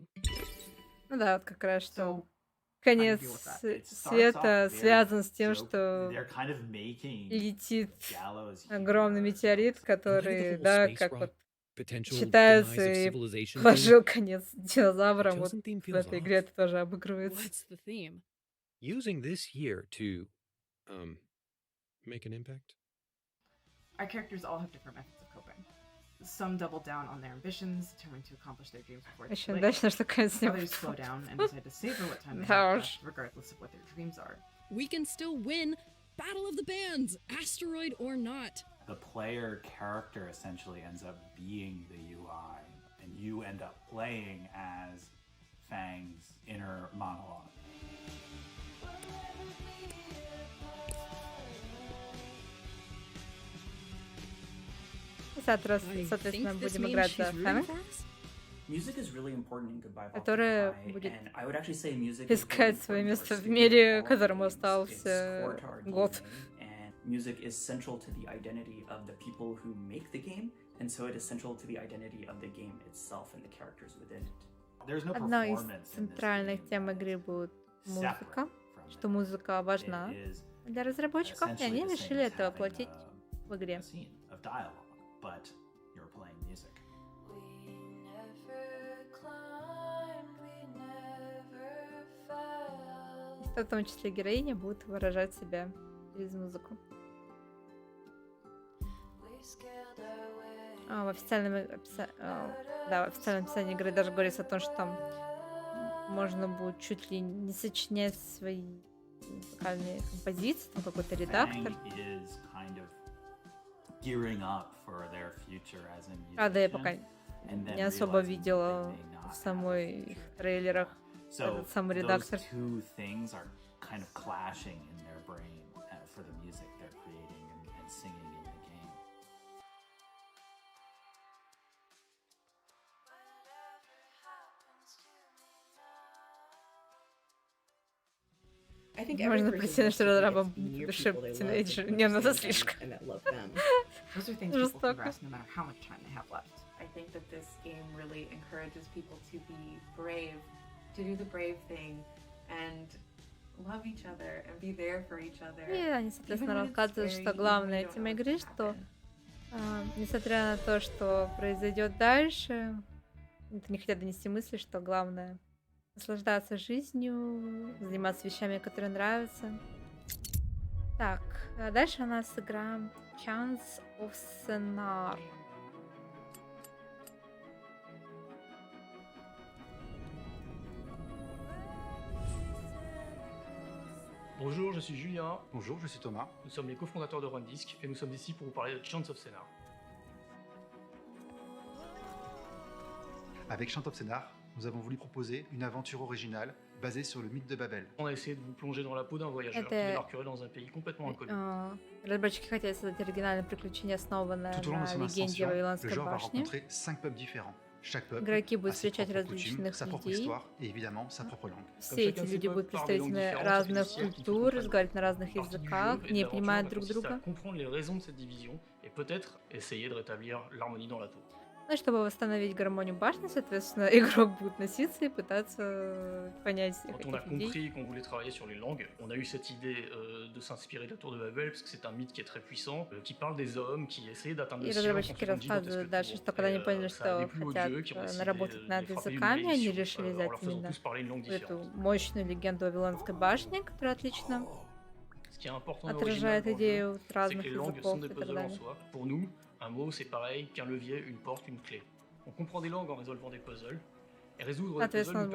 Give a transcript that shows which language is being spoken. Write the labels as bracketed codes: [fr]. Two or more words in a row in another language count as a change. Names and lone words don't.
[ru] Ну да, вот как раз что конец света связан с тем, что летит огромный метеорит, который, да, как вот считается и положил конец динозаврам. Вот в этой игре это тоже обыгрывается. [en] Using this year to make an impact? Our characters all have different methods of coping. Some double down on their ambitions, determined to accomplish their dreams before it's too late. Others slow down and decide to savor what time they have left, regardless of what their dreams are. We can still win Battle of the Bands, asteroid or not. The player character essentially ends up being the UI, and you end up playing as Fang's inner monologue. [ru] Соответственно, будем играть за Фэнг, которая будет искать свое место в мире, которому остался год. [en] Music is central to the identity of the people who make the game, and so it is central to the identity of the game itself and the characters within it. [ru] Одной из центральных тем игры будет музыка, что музыка важна для разработчиков, и они решили это воплотить в игре. [en] But you're playing music. [ru] В том числе героиня будет выражать себя через музыку. В официальном описании игры даже говорится о том, что там можно будет чуть ли не сочинять свои музыкальные композиции, там какой-то редактор. [en] gearing up for their future as a [ru] Правда, я пока [en] musician, and then [ru] не особо [en] realizing that [ru] видела [en] they may not [ru] в [en] have [ru] самой [en] future. [ru] трейлерах [en] So [ru] этот самый [en] those [ru] редактор. [en] two things are kind of clashing in their brain for the music they're creating and singing in the game. I think [ru] Можно [en] every person [ru] прийти на [en] loves to be [ru] разрабом [en] near [ru] душе [en] people they love [ru] тинейджер. [en] and [ru] Не, ну это [en] understand them [ru] слишком. [en] and that love them. Those are things people can [ru] Жестоко. [en] grasp no matter how much time they have left. I think that this game really encourages people to be brave, to do the brave thing, and love each other and be there for each other. [ru] И они, соответственно, рассказывают, что главное темой игры, что несмотря на то, что произойдет дальше, это не хотят донести мысли, что главное наслаждаться жизнью, заниматься вещами, которые нравятся. Так, а дальше у нас игра Chance of Scenar. [fr] Bonjour, je suis Julien. Bonjour, je suis Thomas. Nous sommes les cofondateurs de Rundisk et nous sommes ici pour vous parler de Chance of Scenar. Avec Chant of Scénar, nous avons voulu proposer une aventure originale basée sur le mythe de Babel. On a essayé de vous plonger dans la peau d'un voyageur qui [ru] Это, [fr] débarquerait dans un pays complètement inconnu. [ru] Разработчики хотели создать оригинальное приключение, основанное [fr] Tout au long de [ru] на [fr] son [ru] легенде [fr] ascension, le [ru] Вавилонской [fr] joueur va [ru] башни. [fr] rencontrer 5 peuples différents. Chaque peuple [ru] Игроки будут [fr] a ses [ru] встречать [fr] propres coutumes, [ru] различных [fr] sa propre [ru] людей. [fr] histoire et évidemment sa propre langue. [ru] Все эти люди будут представители разных культур, разговаривать на разных языках, не понимают друг друга. [fr] Comprendre les raisons de cette division et peut-être essayer de rétablir l'harmonie dans la tour. [ru] Ну, чтобы восстановить гармонию башни, соответственно, игрок будет носиться и пытаться понять всех [fr] Quand on a [ru] этих людей. [fr] compris qu'on voulait travailler sur les langues, on a eu cette idée de s'inspirer de la tour de Babel, parce que c'est un mythe qui est très puissant, qui parle des hommes qui essayent d'atteindre [ru] И [fr] le ciel en [ru] разработчики [fr] construisant une gigantesque [ru] рассказывают дальше, [fr] tour. [ru] что когда они поняли, [fr] Ça a des [ru] что [fr] plus [ru] хотят [fr] odieux qui ont décidé [ru] наработать над [fr] de frapper une [ru] языками, они [fr] malédiction [ru] решили [fr] en [ru] взять [fr] leur faisant [ru] именно [fr] tous parler une langue [ru] эту [fr] différente. [ru] мощную легенду Вавилонской башни, которая отлично [fr] Ce qui est important et [ru] отражает [fr] original dans le [ru] идею [fr] jeu, c'est [ru] разных [fr] que les langues [ru] языков [fr] sont [ru] и [fr] des [ru] так [fr] puzzles en [ru] далее. [fr] soi. Pour nous, un mot c'est pareil qu'un levier, une porte, une clé. On comprend des langues en résolvant des puzzles, et résoudre des puzzles [ru] Соответственно, [fr] nous permet